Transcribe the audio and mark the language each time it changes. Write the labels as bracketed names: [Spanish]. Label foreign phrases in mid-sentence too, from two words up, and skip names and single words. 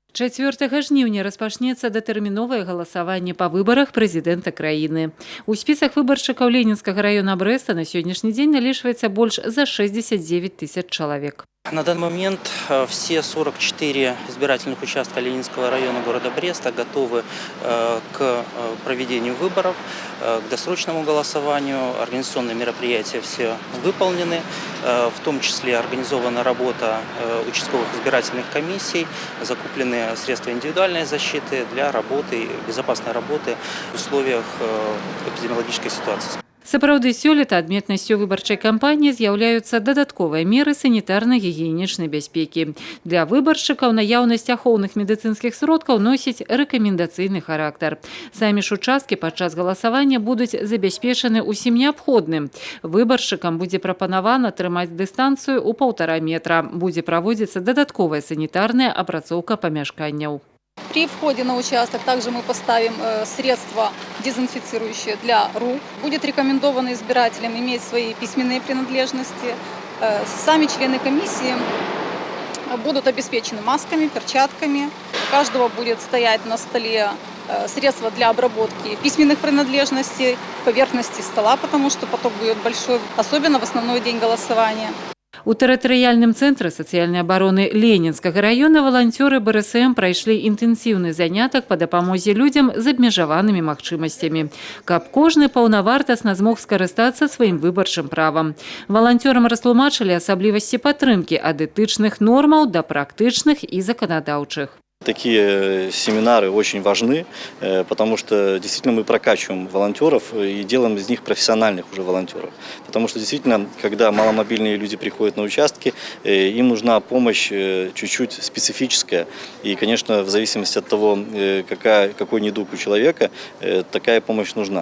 [Belarusian] 4 жніўня распачнецца датэрміновае галасаванне па выбарах прэзідэнта краіны. У спісах выбаршчыкаў Ленінскага района Брэста на сённяшні дзень налічваецца больш за 69 тысяч чалавек. [Russian] На данный момент все 44 избирательных участка Ленинского района города Бреста готовы к проведению выборов, к досрочному голосованию. Организационные мероприятия все выполнены, в том числе организована работа участковых избирательных комиссий, закуплены средства индивидуальной защиты для работы, безопасной работы в условиях эпидемиологической ситуации. [Belarusian] Сапраўды, сёлета адметнасцю выбарчай кампаніі з'яўляюцца дадатковыя меры санітарна-гігіенічнай бяспекі. Для выбаршчыкаў наяўнасць ахоўных медыцынскіх сродкаў носіць рэкамендацыйны характар. Самі ж участкі падчас галасавання будуць забяспечаны ўсім неабходным. Выбаршчыкам будзе прапанавана трымаць дыстанцыю ў 1,5 метра. Будзе праводзіцца дадатковая санітарная апрацоўка памяшканняў. [Russian] При входе на участок также мы поставим средства дезинфицирующие для рук. Будет рекомендовано избирателям иметь свои письменные принадлежности. Сами члены комиссии будут обеспечены масками, перчатками. У каждого будет стоять на столе средства для обработки письменных принадлежностей, поверхности стола, потому что поток будет большой, особенно в основной день голосования. [Belarusian] У тэрытарыяльным цэнтры сацыяльнай абароны Ленінскага района валанцёры БРСМ прайшлі інтэнсіўны занятак па дапамозе людзям з абмежаванымі магчымасцямі, каб кожны паўнавартасна змог скарыстацца сваім выбарчым правам. Валанцёрам растлумачылі асаблівасці падтрымкі ад этычных нормаў да практычных і заканадаўчых. [Russian] Такие семинары очень важны, потому что действительно мы прокачиваем волонтеров и делаем из них профессиональных уже волонтеров. Потому что действительно, когда маломобильные люди приходят на участки, им нужна помощь чуть-чуть специфическая. И, конечно, в зависимости от того, какой недуг у человека, такая помощь нужна.